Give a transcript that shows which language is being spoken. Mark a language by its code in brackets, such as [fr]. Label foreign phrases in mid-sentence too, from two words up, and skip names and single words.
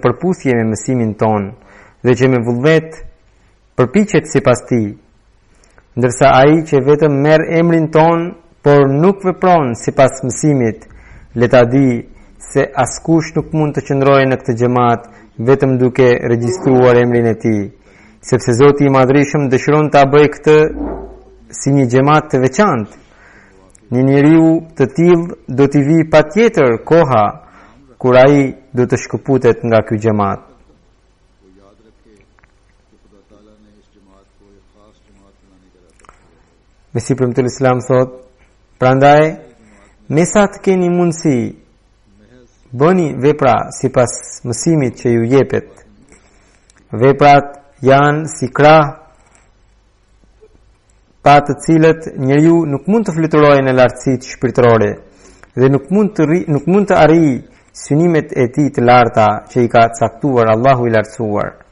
[sq] përputhje me mësimin ton dhe që me vullnet përpiqet sipas tij, ndërsa ai që vetëm merr emrin ton por nuk vepron sipas mësimit, le ta di se askush nuk mund të qëndrojë në këtë xhamat vetëm duke regjistruar emrin e tij, sepse Zoti i Madhërisëm dëshiron ta bëjë këtë si një xhamat të veçantë. Një njeriu të tillë do t'i vi patjetër koha kur ai do të shkëputet nga ky xhamat. [ur] جماعت کو ایک خاص جماعت بنانے کا ارادہ کیا ہے. [sq] Mesih Premtul Islam thot, prandaj mesat keni mundësi bëni vepra sipas mësimit që ju jepet. Veprat janë si krah pa të cilët njeriu nuk mund të fluturojë në lartësitë shpirtërore dhe nuk mund të arrijë synimet e tij të larta që i ka caktuar Allahu i lartësuar.